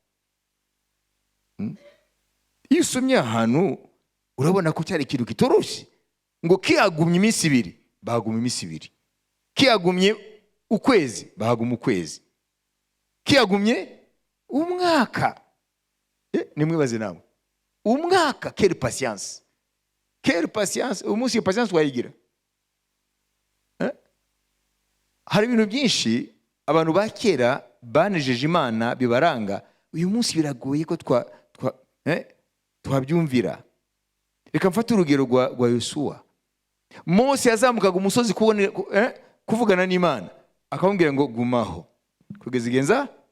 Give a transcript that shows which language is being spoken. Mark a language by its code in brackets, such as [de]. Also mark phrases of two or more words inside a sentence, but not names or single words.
[rw] Iyo usomye ahantu urabona ko cyari ikintu kitoroshye, ngo kiyagumye iminsi ibiri, bahaguma iminsi ibiri. Kiyagumye ukwezi, bahaguma ukwezi. Kiyagumye umwaka. Nimwibaze namwe, umwaka. [fr] Quelle patience, quelle patience. [rw] Umunsi iyo patience wayigira? Hari ibintu byinshi abantu ba kera banejeje Imana bibaranga, uyu munsi biragoye ko twabyumvira. Reka mfate urugero rwa Yosuwa. Mose yazamukaga umusozi kuvugana n'Imana, akamubwira ngo gumaho kugeza igenza.